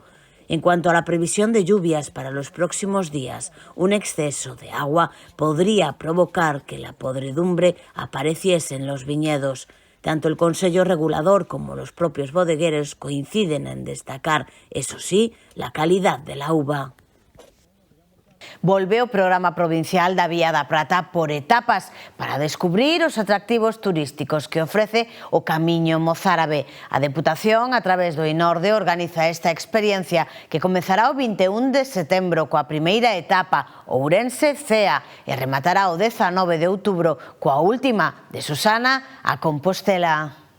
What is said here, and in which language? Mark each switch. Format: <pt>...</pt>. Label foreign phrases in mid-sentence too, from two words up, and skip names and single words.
<es>En cuanto a la previsión de lluvias para los próximos días, un exceso de agua podría provocar que la podredumbre apareciese en los viñedos. Tanto el Consello Regulador como los propios bodegueros coinciden en destacar, eso sí, la calidad de la uva.</es> <gl>Volve o programa provincial da Vía da Prata por etapas para descubrir os atractivos turísticos que ofrece o Camiño Mozárabe. A Deputación, a través do INORDE, organiza esta experiencia que comezará o 21 de setembro coa primeira etapa Ourense-Cea e rematará o 19 de outubro coa última de Susana a Compostela.</gl>